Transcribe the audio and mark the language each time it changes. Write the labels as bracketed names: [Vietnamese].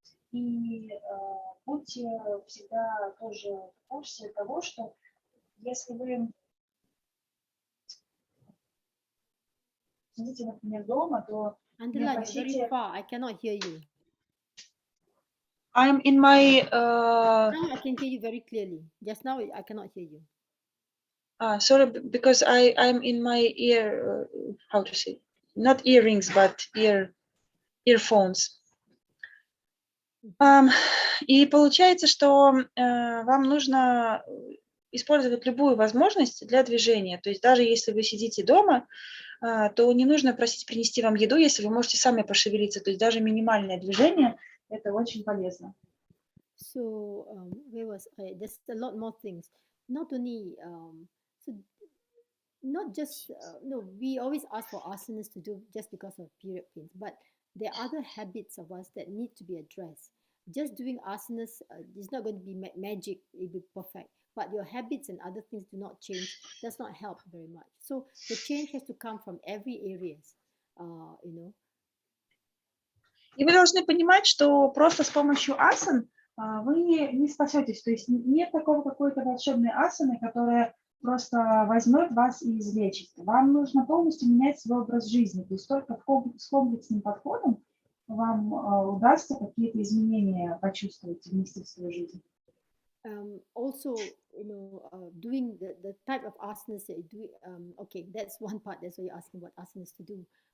[Russian] И будьте всегда тоже в курсе того, что если вы сидите, например, дома, то не хотите... [English] Very far. I cannot hear you. I'm in my... Now I can hear you very clearly. Just now I cannot hear you. Sorry, because I'm in my ear, how to say, not earrings, but earphones. [Russian] И получается, что вам нужно использовать любую возможность для движения. То есть даже если вы сидите дома, то не нужно просить принести вам еду, если вы можете сами пошевелиться. То есть даже минимальное движение – это очень полезно. [English] So there's a lot more things. Not only so not just we always ask for asanas to do just because of period pains, but there are other habits of us that need to be addressed. Just doing asanas is not going to be magic, it will be perfect. But your habits and other things do not change, does not help very much. So the change has to come from every areas, [Russian] И вы должны понимать, что просто с помощью асан вы не спасетесь. То есть нет такого какой-то волшебной асаны, которая просто возьмет вас и излечит. Вам нужно полностью менять свой образ жизни. То есть только с комплексным подходом вам удастся какие-то изменения почувствовать вместе в свою жизнь. [English] Also, doing the type of asanas that you do. Okay, that's one part. That's why you're asking what asanas to do.